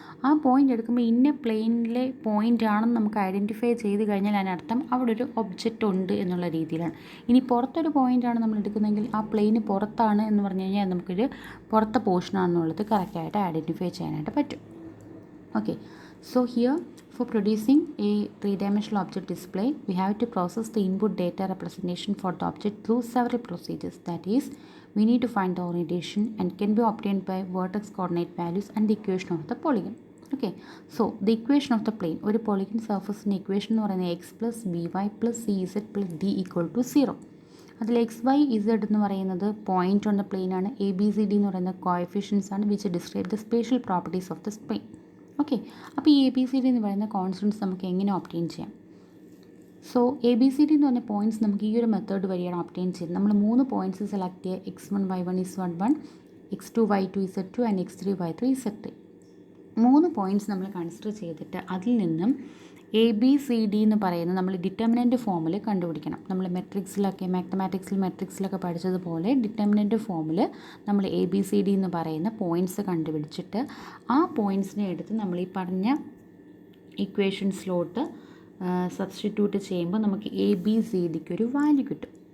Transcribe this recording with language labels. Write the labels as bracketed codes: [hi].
[ml] ആ പോയിൻ്റ് എടുക്കുമ്പോൾ ഇന്ന പ്ലെയിനിലെ പോയിൻ്റ് ആണെന്ന് നമുക്ക് ഐഡൻറ്റിഫൈ ചെയ്ത് കഴിഞ്ഞാൽ അതിനർത്ഥം അവിടെ ഒരു ഒബ്ജക്റ്റ് ഉണ്ട് എന്നുള്ള രീതിയിലാണ്. ഇനി പുറത്തൊരു പോയിൻ്റാണ് നമ്മൾ എടുക്കുന്നതെങ്കിൽ ആ പ്ലെയിന് പുറത്താണ് എന്ന് പറഞ്ഞു കഴിഞ്ഞാൽ നമുക്കൊരു പുറത്തെ പോർഷനാണെന്നുള്ളത് കറക്റ്റായിട്ട് ഐഡൻറ്റിഫൈ ചെയ്യാനായിട്ട് പറ്റും. [en] Okay, so here for producing a three-dimensional object display, we have to process the input data representation for the object through several procedures. That is, we need to find the orientation and can be obtained by vertex coordinate values and the equation of the polygon. Okay, so the equation of the plane, ഒരു polygon surface ൻ്റെ equation [ml] എന്ന് പറയുന്നത് [en] x plus by plus cz plus d equal to 0. [ml] അതിൽ X Y Z എന്ന് പറയുന്നത് point on the plain ആണ്. A B C D എന്ന് പറയുന്ന കോഎഫിഷ്യൻസ് ആണ് [en] Which describe the spatial properties of the plane. [ml] Okay, അപ്പോൾ ഈ എ ബി സി ഡി എന്ന് പറയുന്ന കോൺസ്റ്റൻസ് നമുക്ക് എങ്ങനെ ഒബ്റ്റെയിൻ ചെയ്യാം? So A B C D എന്ന് പറഞ്ഞ പോയിൻറ്റ്സ് നമുക്ക് ഈ ഒരു മെത്തേഡ് വഴിയാണ് ഒബ്റ്റെയിൻ ചെയ്യുന്നത്. നമ്മൾ 3 പോയിൻറ്റ്സ് സെലക്ട് ചെയ്യുക. x1 y1 z1, x2 y2 z2 and x3 y3 z3. 3 points നമ്മൾ കൺസിഡർ ചെയ്തിട്ട് അതിൽ നിന്നും എ ബി സി ഡി എന്ന് പറയുന്നത് നമ്മൾ ഡിറ്റർമിനൻ്റ് ഫോമിൽ കണ്ടുപിടിക്കണം. നമ്മൾ മെട്രിക്സിലൊക്കെ മെട്രിക്സിലൊക്കെ പഠിച്ചതുപോലെ ഡിറ്റർമിനൻ്റ് ഫോമിൽ നമ്മൾ എ ബി സി ഡി എന്ന് പറയുന്ന പോയിൻറ്റ്സ് കണ്ടുപിടിച്ചിട്ട് ആ പോയിൻറ്റ്സിനെ എടുത്ത് നമ്മൾ ഈ പറഞ്ഞ ഇക്വേഷൻസിലോട്ട് സബ്സ്റ്റിറ്റ്യൂട്ട് ചെയ്യുമ്പോൾ നമുക്ക് എ ബി സി ഡിക്ക് ഒരു വാല്യൂ കിട്ടും.